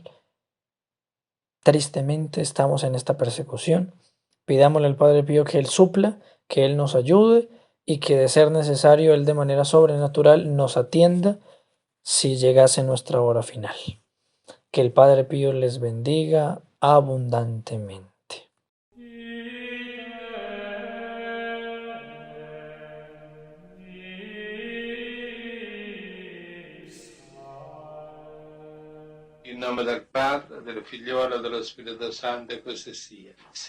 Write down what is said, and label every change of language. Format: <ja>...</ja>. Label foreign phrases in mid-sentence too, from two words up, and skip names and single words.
<es>Tristemente estamos en esta persecución. Pidámosle al Padre Pío que Él supla, que Él nos ayude y que de ser necesario Él de manera sobrenatural nos atienda si llegase nuestra hora final. Que el Padre Pío les bendiga abundantemente.</es> <it>In nome del Padre, del Figliolo e dello Spirito Santo, e così sia.</it>